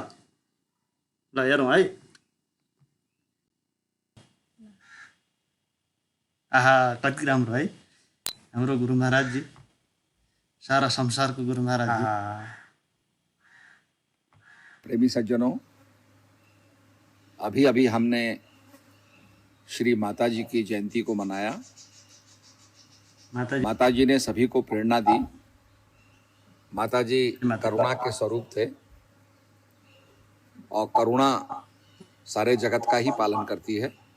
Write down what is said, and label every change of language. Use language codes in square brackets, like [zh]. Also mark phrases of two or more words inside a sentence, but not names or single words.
[ne] ल हेरौँ है। आहा कति राम्रो है हाम्रो गुरु महाराजजी, सारा संसारको गुरु महाराजजी। [hi] प्रेमी सज्जनों, अभी अभी हमने श्री माता जी की जयंती को मनाया। माता जी ने सभी को प्रेरणा दी। माता जी करुणा के स्वरूप थे और करुणा सारे जगत का ही पालन करती है।